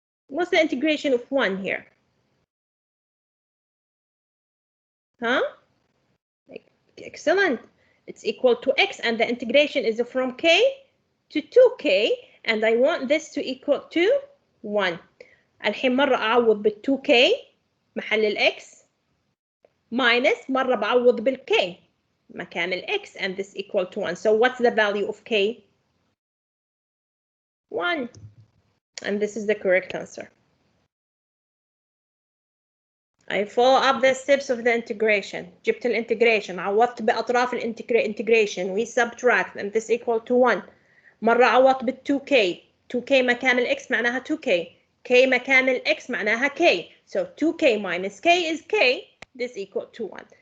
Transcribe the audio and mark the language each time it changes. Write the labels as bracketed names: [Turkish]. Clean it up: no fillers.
[English] What's the integration of 1 here? Huh? Excellent. It's equal to x and the integration is from k to 2k and I want this to equal to 1. [Arabic] الحين مرة أعوض بال 2k محل ال x minus مرة بعوض بال k مكان ال x [English] and this equal to 1. So what's the value of k? 1. And this is the correct answer. I follow up the steps of the integration. [Arabic] جبت الانتجريشن عوضت بأطراف الانتجريشن [English] we subtract and this equal to 1. [Arabic] مرة عوضت بال 2k 2k مكان ال x معناها 2k k مكان ال x معناها k [English] so 2k minus k is k this equal to 1